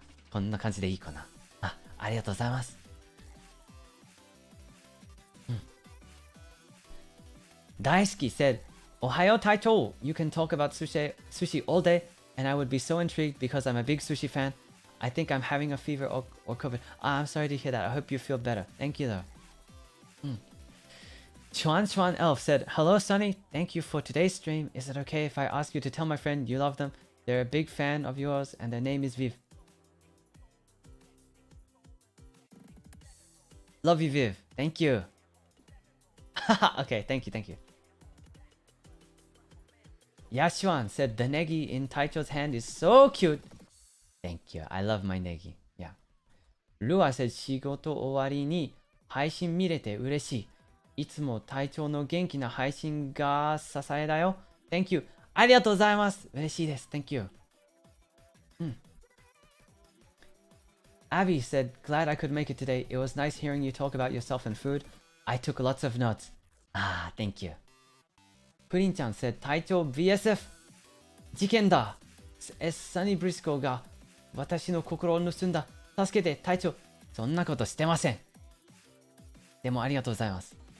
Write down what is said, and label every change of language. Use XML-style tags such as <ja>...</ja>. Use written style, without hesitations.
<ja>こんな感じでいいかな。ありがとうございます。</ja> <en>大好き said,</en> <ja>おはよう隊長</ja> <en>You can talk about sushi all day, and I would be so intrigued because I'm a big sushi fan. I think I'm having a fever or COVID. I'm sorry to hear that. I hope you feel better. Thank you though. Chuan Elf said, "Hello Sonny, thank you for today's stream. Is it okay if I ask you to tell my friend you love them? They're a big fan of yours and their name is Viv." Love you, Viv. Thank you. Okay, thank you. Yashuan said, "The negi in Taicho's hand is so cute." Thank you. I love my negi. Yeah.</en> <ja>Lua said, 仕事終わりに配信見れて嬉しい。いつも隊長の元気な配信が支えだよ。</ja> <en>Thank you.</en> <ja>ありがとうございます。嬉しいです。</ja> <en>Thank you. Abby said, "Glad I could make it today. It was nice hearing you talk about yourself and food. I took lots of notes." Thank you.</en> <ja>プリンちゃん said, 隊長 VSF 事件だ。 Sonny Brisko が私の心を盗んだ。助けて隊長。そんなことしてません。でもありがとうございます。</ja>